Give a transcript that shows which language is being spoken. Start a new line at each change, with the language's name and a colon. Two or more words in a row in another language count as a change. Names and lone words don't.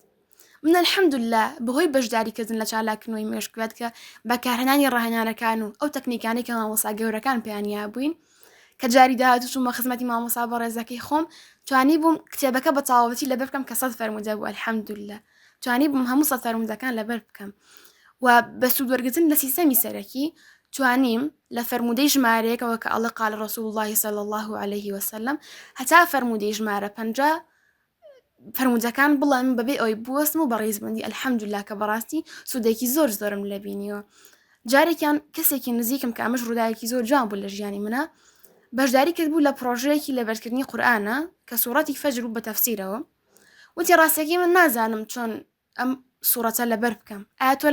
Central Kurdish: من الحەمدولله بەهۆی بەشداریکردن لە چالاکردنەوەی مێشکوێت کە بەکارهێنانی ڕاهێنانەکان و ئەو تەکنیکانەی کە مامۆستا گەورەکان پێیانیا بووین کە جاری داهات و چوومە خزمەتی مامۆستا بەڕێزەکەی خۆم توانی بووم کتێبەکە بە تەواوەتی لەبەر بکەم کە 100 فەرموودە بوو الحەمدولله توانی بووم هەموو 100 فەرموودەکان لەبەر بکەم و بە سوودوەرگرتن لە سیستەمی سەرەکی توانیم لە فەرموودەی ژمارەیەکەوە کە ئەڵێ
Arabic: قال رسول الله صلی الله عليه وسلم
Central Kurdish: هەتا فەرموودەی ژمارە 50 فەرموودەکان بڵێم بەبێ ئەوەی بوەستم و بەڕێزبووندی ئەلحەمدولله کە بەڕاستی سوودێکی زۆرم لەبینیوە. جارێکیان کەسێکی نزیکم کە ئەمەش ڕووداوێکی زۆر جوان بوو لە ژیانی منە بەشداری کرد بوو لە پرۆژەیەکی لەبەرکردنی قورئانە کە سوورەتی فەجر و بە تەفسیرەوە وتی ڕاستەکەی من نازانم چۆن ئەم سوورەتە لەبەر بکەم ئایا تۆ